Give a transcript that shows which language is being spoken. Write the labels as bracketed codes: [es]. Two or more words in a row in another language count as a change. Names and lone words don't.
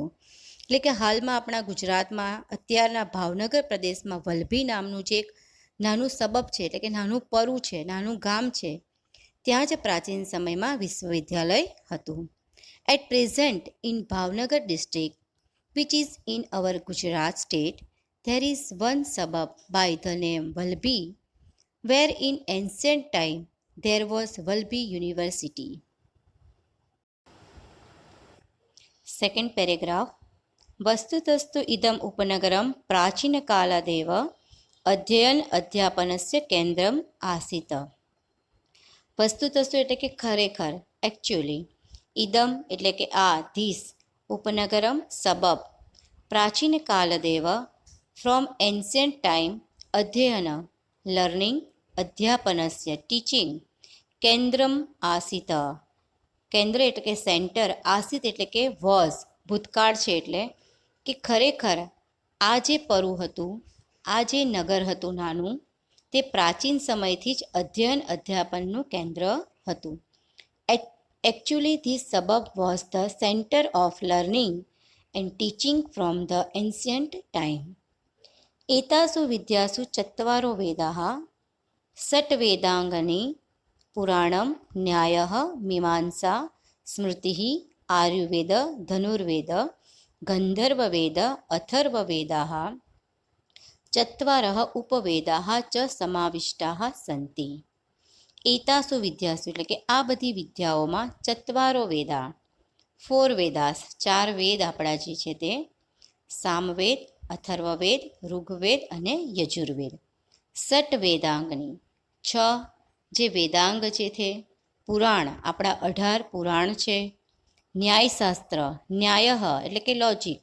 [gu] એટલે કે હાલમાં આપણા ગુજરાતમાં અત્યારના ભાવનગર પ્રદેશમાં વલ્લભી નામનું જે એક નાનું સબબ છે, એટલે કે નાનું પરું છે, નાનું ગામ છે, ત્યાં જ પ્રાચીન સમયમાં વિશ્વવિદ્યાલય હતું. [en] at present in Bhavnagar district which is in our Gujarat state, there is one suburb by the name Valbhi, where in ancient time there was Valbhi University. Second paragraph. [sa] वस्तुतस्तु इदम् उपनगरं प्राचीनकालादेव अध्ययन अध्यापनस्य केन्द्रम् आसीत्. [gu] વસ્તુતસ્તુ એટલે કે ખરેખર, એકચ્યુઅલી, ઇદમ એટલે કે આ, ધીસ, ઉપનગરમ સબબ, પ્રાચીન કાલદેવ, [en] from ancient time, [gu] અધ્યયન લર્નિંગ, અધ્યાપનસ્ય ટીચિંગ, [sa] केन्द्रम् आसीत्, [gu] કેન્દ્ર એટલે કે સેન્ટર, આસિત એટલે કે વોઝ, ભૂતકાળ છે, એટલે કે ખરેખર આ જે પરું હતું, આ જે નગર હતું નાનું, તે પ્રાચીન સમયથી જ અધ્યયન અધ્યાપનનું કેન્દ્ર હતું. [en] Actually, this suburb was the center of learning and teaching from the ancient time. [sa] एतासु विद्यासु चत्वारो वेदाः, षट् वेदाङ्गानि, पुराणं, न्यायः, मीमांसा, स्मृतिः, आयुर्वेद, धनुर्वेद, गन्धर्ववेद, अथर्ववेदाः, चत्वारः उपवेदाः च समाविष्टाः सन्ति. एतासु विद्यासु [gu] એટલે કે આ બધી વિદ્યાઓમાં [sa] चत्वारो वेदाः, [gu] 4 વેદાસ, 4 વેદ આપણા જે છે તે, સામવેદ, અથર્વવેદ, ઋગ્વેદ અને યજુર્વેદ. [sa] षट् वेदाङ्गानि, [gu] 6 જે વેદાંગ છે તે, પુરાણ, આપણા 18 પુરાણ છે, ન્યાયશાસ્ત્ર, ન્યાય એટલે કે લોજિક,